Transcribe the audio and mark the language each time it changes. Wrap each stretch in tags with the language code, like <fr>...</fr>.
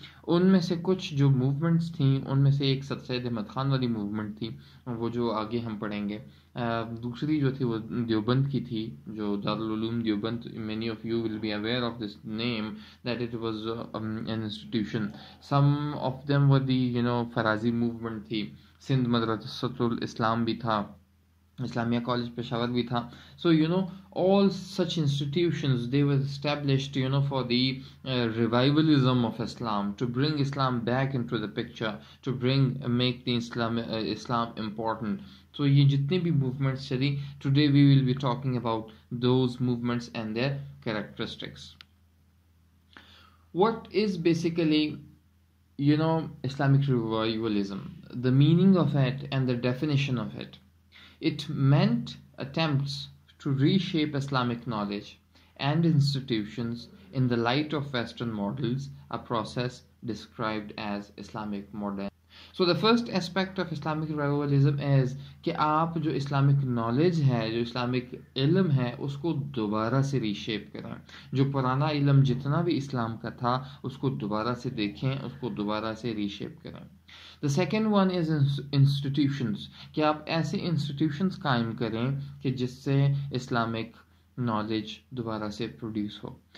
<ur>ان میں سے کچھ جو موومنٹس تھیں ان میں سے ایک سر سید احمد خان والی موومنٹ تھی, وہ جو آگے ہم پڑھیں گے. دوسری جو تھی وہ دیوبند کی تھی, جو Darul Uloom Deoband.</ur> <en>many of you will be aware of this name that it was an institution. Some of them were the Faraizi movement تھی.</en> <ur>سندھ مدرسۃ الاسلام بھی تھا, اسلامیہ کالج پشاور بھی تھا.</ur> <en>So all such institutions, they were established for the revivalism of Islam, to bring Islam back into the picture, to make the Islam important. So</en> <ur>یہ جتنے بھی</ur> <en>movements چلی, today we will be talking about those movements and their characteristics. What is basically Islamic revivalism, the meaning of it and the definition of it? It meant attempts to reshape Islamic knowledge and institutions in the light of Western models, a process described as Islamic modernity. So the first aspect of Islamic revivalism is</en> <ur>کہ آپ جو Islamic knowledge ہے, جو Islamic علم ہے, اس کو دوبارہ سے ریشیپ کریں. جو پرانا علم جتنا بھی اسلام کا تھا اس کو دوبارہ سے دیکھیں, اس کو دوبارہ سے ریشیپ کریں.</ur> <en>The second one is institutions,</en> <ur>کہ آپ ایسے انسٹیٹیوشنز قائم کریں کہ جس سے اسلامک نالج دوبارہ سے پروڈیوس ہو.</ur>